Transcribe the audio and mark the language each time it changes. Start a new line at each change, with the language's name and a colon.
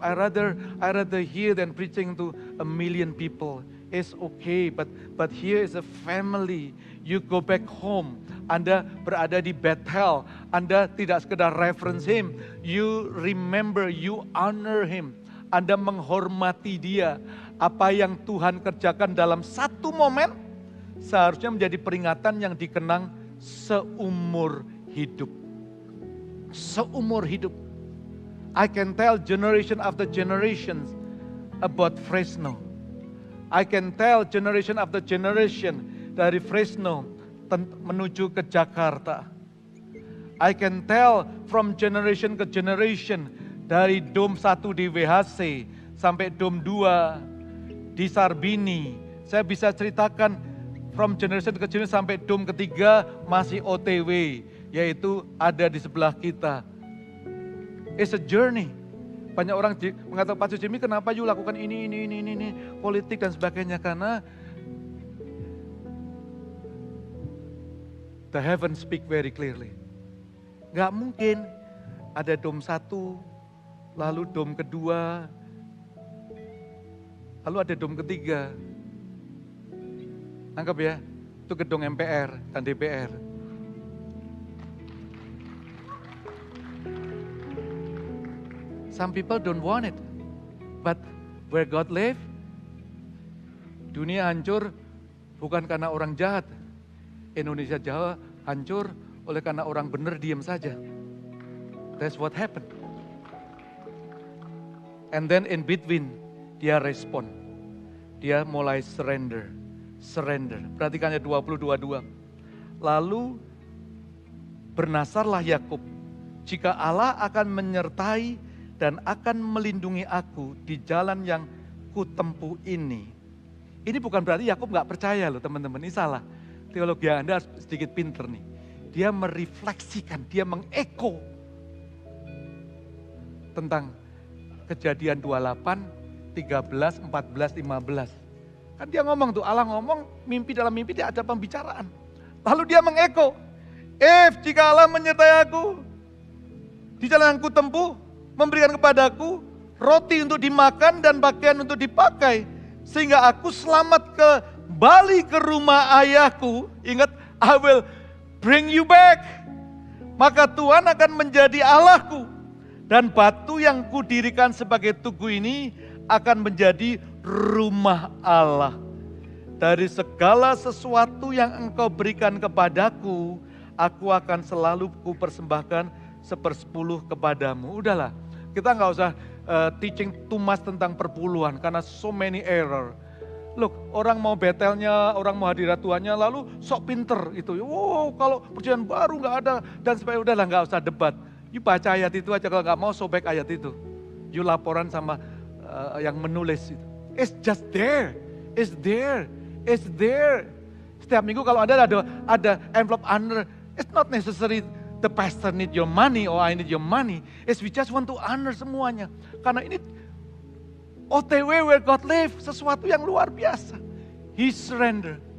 English: I rather hear than preaching to 1 million people. It's okay, but here is a family. You go back home.
Indonesian: Anda berada di Bet-tel. Anda tidak sekedar
English: reference him. You remember, you honor him.
Indonesian: Anda menghormati dia. Apa yang Tuhan kerjakan dalam satu momen seharusnya menjadi peringatan yang dikenang seumur hidup. Seumur hidup.
English: I can tell generation after generations about Fresno. I can tell generation after generation
Indonesian: dari Fresno menuju ke Jakarta.
English: I can tell from generation ke generation
Indonesian: dari Dom 1 di WHC sampai Dom 2 di Sarbini. Saya bisa ceritakan from generation ke generation sampai Dom ketiga masih OTW, yaitu ada di sebelah kita.
English: It's a journey.
Indonesian: Banyak orang mengatakan, Pak Jimmy kenapa you lakukan ini, politik dan sebagainya.
English: Karena the heaven speak very clearly.
Indonesian: Gak mungkin ada Dom 1, lalu Dom kedua, lalu ada Dom ketiga. Nangkep ya, itu gedung MPR dan DPR.
English: Some people don't want it, but where God live,
Indonesian: dunia hancur bukan karena orang jahat. Indonesia Jawa hancur oleh karena orang benar diam saja.
English: That's what happened. And then in between,
Indonesian: dia respon. Dia mulai surrender. Perhatikan ayat 20-22. Lalu bernasarlah Yakub, jika Allah akan menyertai dan akan melindungi aku di jalan yang kutempuh ini. Ini bukan berarti Yakub gak percaya loh teman-teman, ini salah. Teologi Anda harus sedikit pinter nih. Dia merefleksikan, dia mengeko tentang Kejadian 28, 13, 14, 15. Kan dia ngomong tuh, Allah ngomong, mimpi dalam mimpi dia ada pembicaraan. Lalu dia mengeko, jika Allah menyertai aku di jalan yang kutempuh, memberikan kepadaku roti untuk dimakan dan pakaian untuk dipakai, sehingga aku selamat kembali ke rumah ayahku.
English: Ingat, I will bring you back.
Indonesian: Maka Tuhan akan menjadi Allahku, dan batu yang kudirikan sebagai tugu ini akan menjadi rumah Allah. Dari segala sesuatu yang engkau berikan kepadaku, aku akan selalu kupersembahkan 1/10 kepadamu. Udahlah, kita nggak usah
English: teaching too much
Indonesian: tentang perpuluhan karena
English: so many error.
Indonesian: Look, orang mau betelnya, orang mau hadirat Tuhannya, lalu sok pinter itu. Wow, kalau perjanjian baru nggak ada dan supaya udahlah nggak usah debat. You baca ayat itu aja, kalau nggak mau sobek ayat itu. You laporan sama yang menulis itu.
English: It's just there, it's there, it's there.
Indonesian: Setiap minggu kalau ada
English: envelope honor, it's not necessary the pastor need your money or I need your money. It's we just want to honor
Indonesian: semuanya. Karena ini OTW
English: where God live,
Indonesian: sesuatu yang luar biasa.
English: He surrender.